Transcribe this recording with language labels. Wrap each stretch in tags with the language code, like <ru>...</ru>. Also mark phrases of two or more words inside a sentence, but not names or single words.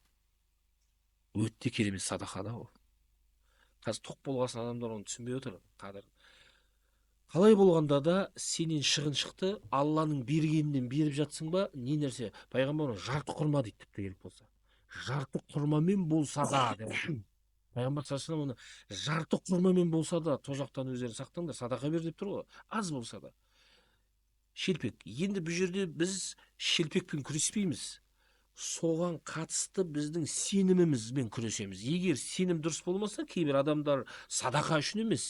<kk>Өтте керемет садақада ол. Қазір тоқ болғасын адамдар оны түсінбей отыр. Қалай болғанда да сенен шығын шықты, Алланың бергенінен беріп жатсың ба, не нәрсе? Пайғамбар жарты құрма дейді, тіпті керек болса. Жарты құрмамен болса да, Пайғамбар</kk> <ar>صلى الله عليه وسلم</ar> <kk>жарты құрмамен болса да, тозақтан өздерін сақтаңдар, садақа бер деп тұр ғой. Аз болса да. Шелпек. Енді бұл жерде біз шелпекпен күреспейміз. Соған қатысты біздің сенімімізбен күресеміз. Егер сенім дұрыс болмаса, кейбір адамдар садақа үшін емес.</kk>